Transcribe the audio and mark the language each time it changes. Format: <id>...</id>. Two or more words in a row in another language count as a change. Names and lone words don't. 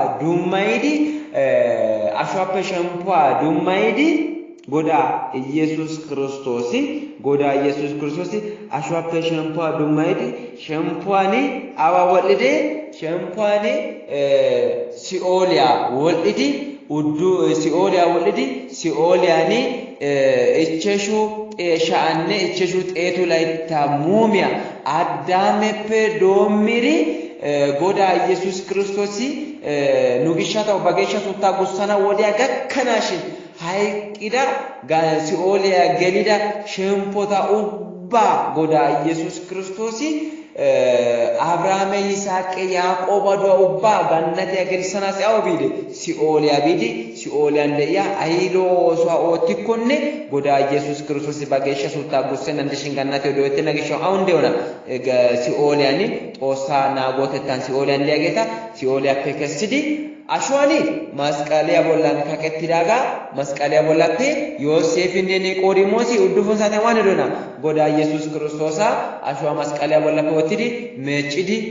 <wal>ዱማይዲ ጎዳ ኢየሱስ ክርስቶስ አሽዋፔ ሸምፖ ዱማይዲ ሸምፖኒ አዋ ወልዴ ሸምፖኒ ሲኦሊያ ወልዲ ውዱ ሲኦሊያ ወልዲ ሲኦሊያኒ እቸሹ ጤሻአነ እቸሹ ጤቱ ላይ ታሙሚያ አዳሜፔ ዶሚሪ ጎዳ ኢየሱስ ክርስቶስ ኑግሻታው ባገሻቱ ታጉሳና ወዲያ ገከናሽን ሃይቂዳ ሲኦሊያ ገሊዳ ሸምፖታ ኡባ ጎዳ ኢየሱስ ክርስቶስ አብርሃም ይስሐቅ ያዕቆብ ኡባ ገነት ያገሪሰና ሲያው ቢዲ ሲኦሊያ እንደያ አይሎ ሷኦቲኮነ ጎዳ ኢየሱስ ክርስቶስ ባገሻቱ ታጉሰና እንደሽን ገነት ወደወት ነገሻው</wal> <am>አሁን እንደሆነ</am> <wal>ሲኦሊያኒ ጦሳ ናጎተታን ሲኦሊያ እንዲያጌታ ሲኦሊያ ከከስዲ አሽዋኒ ማስቀሊያ ቦላን ከከቲዳጋ ማስቀሊያ ቦላቴ ዮሴፍን ኒቆዲሞስ ኡዱፉን ሳተማን ዶና ጎዳ ኢየሱስ ክርስቶስ አሽዋ ማስቀሊያ ቦላከ ወትዲ መጭዲ</wal>